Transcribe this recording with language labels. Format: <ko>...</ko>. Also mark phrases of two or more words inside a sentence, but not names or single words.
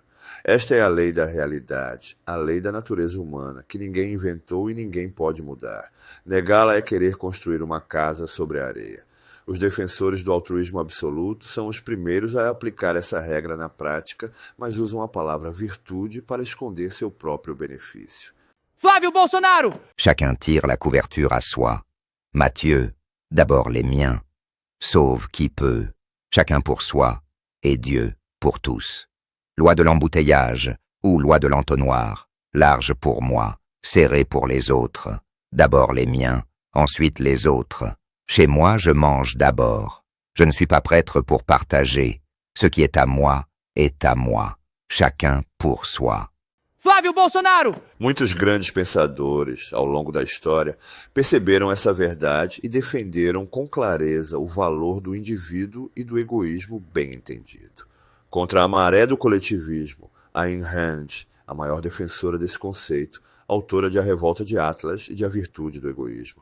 <pt>Esta é a lei da realidade, a lei da natureza humana, que ninguém inventou e ninguém pode mudar. Negá-la é querer construir uma casa sobre a areia. Os defensores do altruísmo absoluto são os primeiros a aplicar essa regra na prática, mas usam a palavra virtude para esconder seu próprio benefício. Flávio Bolsonaro!</pt> <fr>Chacun tire la couverture à soi. Matthieu, d'abord les miens. Sauve qui peut. Chacun pour soi, et Dieu pour tous. Loi de l'embouteillage, ou loi de l'entonnoir. Large pour moi, serré pour les autres. D'abord les miens, ensuite les autres. Chez moi, je mange d'abord. Je ne suis pas prêtre pour partager. Ce qui est à moi est à moi. Chacun pour soi. Flávio Bolsonaro!</fr> <pt>Muitos grandes pensadores, ao longo da história, perceberam essa verdade e defenderam com clareza o valor do indivíduo e do egoísmo bem entendido. Contra a maré do coletivismo, Ayn Rand, a maior defensora desse conceito, autora de A Revolta de Atlas e de A Virtude do Egoísmo.</pt>